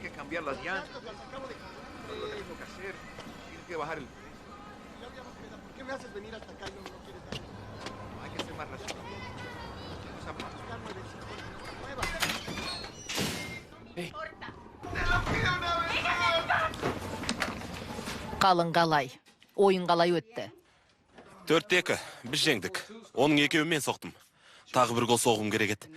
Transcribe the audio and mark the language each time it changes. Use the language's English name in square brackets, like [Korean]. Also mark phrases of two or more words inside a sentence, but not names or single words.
[Spanish] cambiar las llantas. Lo que tengo que hacer, tiene que bajar el precio. ¿Por qué me haces venir hasta acá y no quieres dar? Hay que hacer más racionamiento. Esa parte. [Kazakh] Қалың қалай? Ойын қалай өтті? 4-2, біз жеңдік. Оның екеуін мен соқтым. Тағы бір гол соғым керек еді.